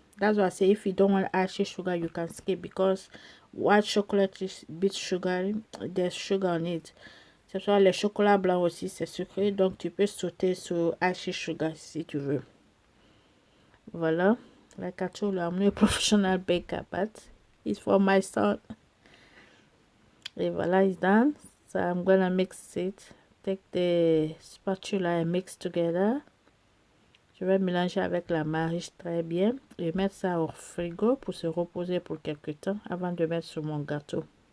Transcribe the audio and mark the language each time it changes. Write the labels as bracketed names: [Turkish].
[English] That's why I say if you don't want actual sugar, you can skip, because white chocolate is a bit sugary. There's sugar on it. [French] C'est pour ça le chocolat blanc aussi c'est sucré, donc tu peux sauter sur [English] actual sugar [French] si tu veux. [English] Voilà, like I told you, I'm not a professional baker, but it's for my son. [French] Et voilà, [English] it's done. So I'm gonna mix it. Take the spatula and mix together. [French] Je vais mélanger avec la mariche très bien et mettre ça au frigo pour se reposer pour quelques temps avant de mettre sur mon gâteau.